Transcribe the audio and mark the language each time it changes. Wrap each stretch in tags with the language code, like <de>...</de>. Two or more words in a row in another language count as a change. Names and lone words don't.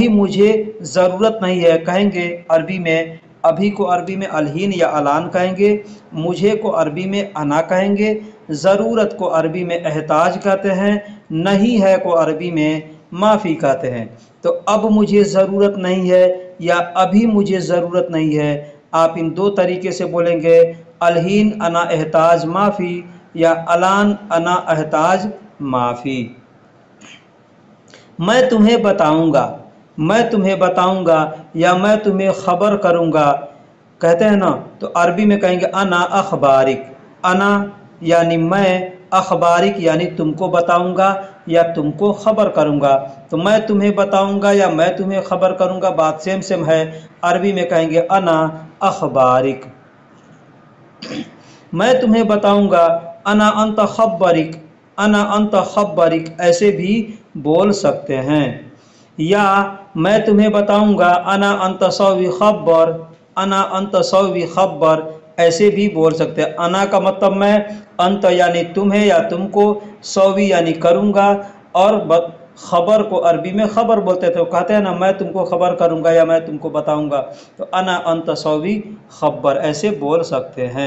<hi>तो अभी मुझे ज़रूरत नहीं है, कहेंगे अरबी में अभी को अरबी में अलहीन या अलान कहेंगे, मुझे को अरबी में अना कहेंगे, ज़रूरत को अरबी में एहताज कहते हैं, नहीं है को अरबी में माफ़ी कहते हैं। तो अब मुझे ज़रूरत नहीं है या अभी मुझे ज़रूरत नहीं है, आप इन दो तरीके से बोलेंगे,</hi> <ar>الحين أنا أحتاج مافي या الآن أنا أحتاج مافي.</ar> <hi>मैं तुम्हें बताऊंगा, मैं तुम्हें बताऊंगा या मैं तुम्हें ख़बर करूंगा कहते हैं ना, तो अरबी में कहेंगे</hi> <ar>أنا أخبرك,</ar> <hi>अना यानी मैं, अखबारिक यानी तुमको बताऊंगा या तुमको ख़बर करूंगा। तो मैं तुम्हें बताऊंगा या मैं तुम्हें ख़बर करूंगा बात</hi> <en>same same</en> <hi>है, अरबी में कहेंगे</hi> <ar>أنا أخبرك.</ar> <hi>मैं तुम्हें बताऊंगा</hi> <ar>أنا أنت خبرك, أنا أنت خبرك</ar> <hi>ऐसे भी बोल सकते हैं। या मैं तुम्हें बताऊंगा</hi> <ar>أنا أنت سوي خبر, أنا أنت سوي خبر</ar> <hi>ऐसे भी बोल सकते हैं। अना का मतलब मैं, अंत यानी तुम्हें या तुमको, सौवी यानी करूंगा, और खबर को अरबी में खबर बोलते थे, तो कहते हैं ना मैं तुमको खबर करूंगा या मैं तुमको बताऊंगा, तो</hi> <ar>أنا أنت سوي خبر</ar> <hi>ऐसे बोल सकते हैं।</hi>